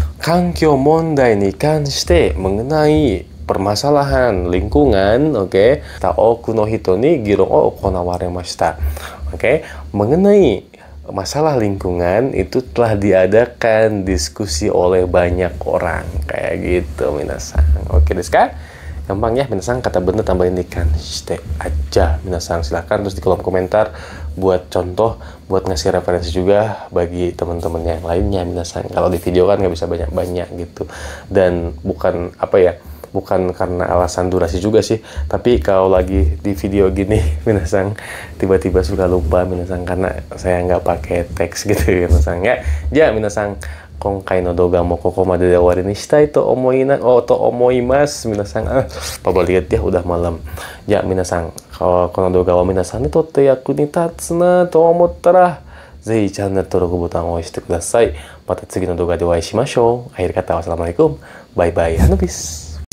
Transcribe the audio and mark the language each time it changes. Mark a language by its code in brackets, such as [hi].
[ja] 環境問題に関して [id] mengenai permasalahan lingkungan, oke. [ja] 多くの人に議論を行われました. [id] Oke. Mengenai masalah lingkungan itu telah diadakan diskusi oleh banyak orang. Kayak gitu minasang. [ja] Oke desu ka? [id] Gampang ya minasang, kata bener tambahin di kanshite aja minasang. Silahkan terus di kolom komentar buat contoh, buat ngasih referensi juga bagi teman-teman yang lainnya minasang. Kalau di video kan nggak bisa banyak-banyak gitu, dan bukan apa ya, bukan karena alasan durasi juga sih, tapi kalau lagi di video gini minasang tiba-tiba suka lupa minasang karena saya nggak pakai teks gitu minasang ya. [ja] Ja minasang, 今回の動画もここまでで終わりにしたいと思います。 [id] 皆さん、Papa lihat ya udah malam. [ja] Ya, 皆さん、この動画は皆さんにとって役に立つなと思ったら、ぜひチャンネル登録ボタンを押してください。また次の動画でお会いしましょう。 [id] akhir kata wassalamualaikum. [ja] Bye bye. Hanubis.